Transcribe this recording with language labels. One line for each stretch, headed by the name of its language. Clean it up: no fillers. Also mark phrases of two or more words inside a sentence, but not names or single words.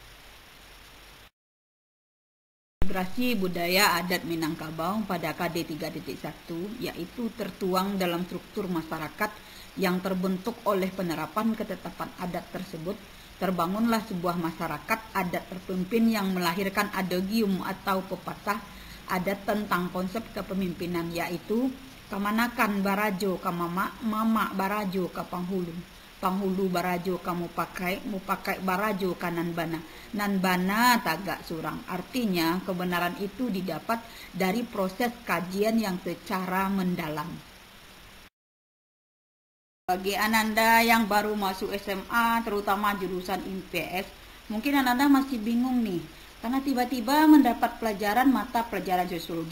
Indonesian: Integrasi budaya adat Minangkabau pada KD 3.1 yaitu tertuang dalam struktur masyarakat yang terbentuk oleh penerapan ketetapan adat tersebut. Terbangunlah sebuah masyarakat adat terpimpin yang melahirkan adagium atau pepatah adat tentang konsep kepemimpinan, yaitu
Minangkabau: kamanakan barajo kamama, mama barajo ka panghulu, panghulu barajo kamu pakai barajo kanan bana, nan bana tagak surang.
Indonesian: Artinya kebenaran itu didapat dari proses kajian yang secara mendalam. Bagi Ananda yang baru masuk SMA, terutama jurusan IPS, mungkin Ananda masih bingung nih, karena tiba-tiba mendapat mata pelajaran sosiologi.